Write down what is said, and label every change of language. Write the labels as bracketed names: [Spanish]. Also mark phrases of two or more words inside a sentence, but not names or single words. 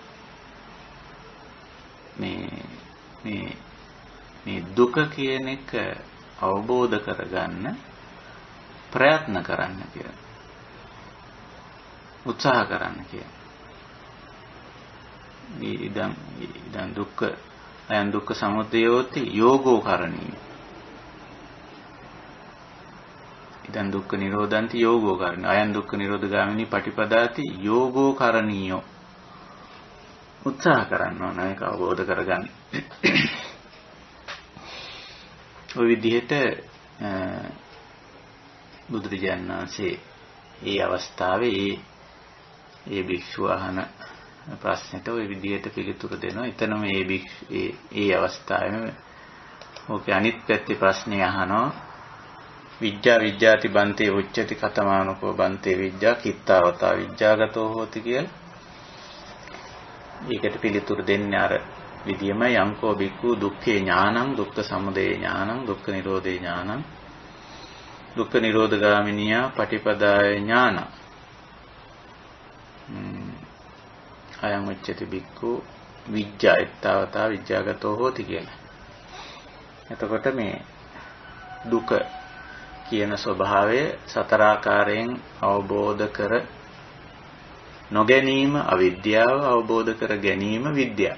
[Sinhala] මේ දුක කියන එක අවබෝධ කරගන්න ප්‍රයත්න කරන්න කියලා, උත්සාහ කරන්න කියලා. [Pali] ඉදන් ඉදන් දුක්ඛ අයං දුක්ඛ සමුදයෝති යෝගෝ කරණීය. ඉදන් දුක්ඛ නිරෝධන්ති යෝගෝ කරණීය. අයං දුක්ඛ නිරෝධ ගාමිනී පටිපදාති යෝගෝ කරණීයෝ. [Sinhala] උත්සාහ කරන්න ඕන ඒක අවබෝධ කරගන්න. ඔය විදිහට බුදුරජාණන් වහන්සේ මේ අවස්ථාවේ ඒ භික්ෂුව අහන ප්‍රශ්නෙට ওই විදිහට පිළිතුරු දෙනවා. එතනම මේ අවස්ථාවේම ඕකේ අනිත් පැත්තේ ප්‍රශ්නේ අහනවා. [Pali] විද්‍යා විද්‍යාති බන්තේ උච්චති කතමානකෝ බන්තේ විද්‍යා කිත්තාවතා විද්‍යාගතෝ හෝති කියලා. [Sinhala] ඒකට පිළිතුරු දෙන්නේ අර විදියම [Pali] යංකෝ බික්ඛු දුක්ඛේ ඥානං දුක්ඛ සමුදය ඥානං දුක්ඛ නිරෝධේ ඥානං දුක්ඛ නිරෝධගාමිනියා පටිපදාය ඥානං අයං උච්චති බික්ඛු විද්‍යා ඊත්තාවතා විද්‍යාගතෝ හෝති කියලා. [Sinhala] එතකොට මේ දුක කියන ස්වභාවය සතරාකාරයෙන් අවබෝධ කර නොගැනීම අවිද්‍යාව, අවබෝධ කර ගැනීම විද්‍යාව.